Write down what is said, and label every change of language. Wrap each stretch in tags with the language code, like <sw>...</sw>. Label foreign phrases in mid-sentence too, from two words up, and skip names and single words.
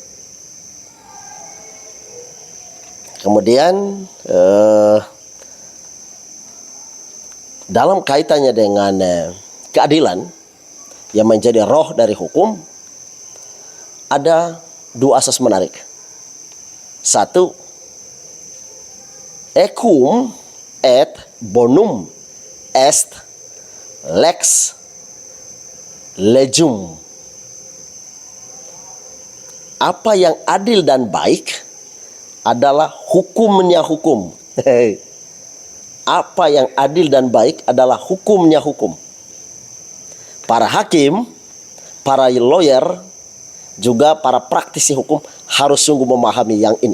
<id>Kemudian dalam kaitannya dengan keadilan yang menjadi roh dari hukum, ada dua asas menarik. Satu,</id> <la>equum et bonum est lex legum.</la> <id>Apa yang adil dan baik adalah hukumnya hukum. Apa yang adil dan baik adalah hukumnya hukum. Para hakim, para lawyer, juga para praktisi hukum harus sungguh memahami yang ini.</id>